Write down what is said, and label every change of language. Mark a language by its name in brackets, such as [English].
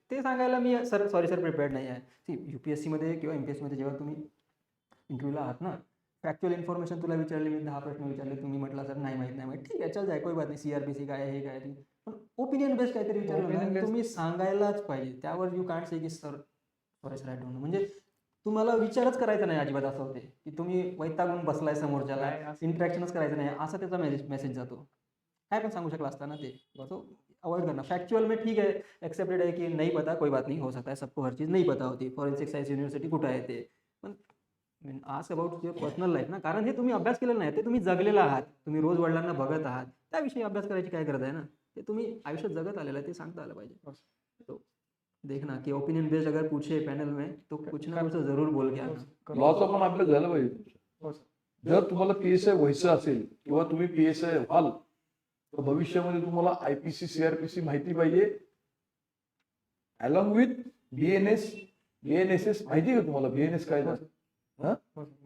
[Marathi] ते सांगायला मी sorry sir prepared नाही आहे. UPSC मध्ये किंवा MPSC मध्ये जेव्हा तुम्ही इंटरव्ह्यूला आहात ना, फॅक्च्युअल इन्फॉर्मेशन तुला विचारले, मी 10 प्रश्न विचारले, तुम्ही म्हटलं सर नाही माहिती, ठीक आहे चल जाय, कोई बात नाही. CRPC काय आहे, हे काय आहे, पण ओपिनियन बेस्ड काहीतरी विचारलं ना, तुम्ही सांगायलाच पाहिजे. [English] त्यावर you can't say की sir sorry sir I don't know. [Marathi] म्हणजे तुम्हाला विचारच करायचा नाही अजिबात. असं होते की तुम्ही वैतागून बसलाय समोरच्याला, इंटरॅक्शनच करायचं नाही, असा त्याचा मेसेज जातो. काय पण सांगू शकला असता ना ते, [Hindi] तो अवॉइड करना. फैक्चुअल में ठीक है, एक्सेप्टेड है कि नहीं पता, कोई बात नहीं, हो सकता है सबको हर चीज़ नहीं पता होती. [Marathi] फॉरेन्सिक सायन्स युनिव्हर्सिटी कुठं आहे ते, पण [English] ask about your personal life [Marathi] ना. कारण हे तुम्ही अभ्यास केलेला नाही, ते तुम्ही जगलेला आहात, तुम्ही रोज वडिलांना बघत आहात, त्याविषयी अभ्यास करायची काय गरज आहे ना. ते तुम्ही आयुष्यात जगत आलेलं आहे, ते सांगता आलं पाहिजे. [Hindi] तो देखना की ओपिनियन बेस्ड अगर पूछे पैनल में तो कुछ ना कुछ जरूर बोल के आना. [Marathi] लॉचा पण अभ्यास झाला पाहिजे. जर तुम्हाला PSI व्हायचं असेल किंवा तुम्ही PSI व्हाल, तर भविष्यामध्ये तुम्हाला IPC CRPC माहिती पाहिजे, अलॉंग विथ BNSS. माहिती का तुम्हाला BNS काय झालं?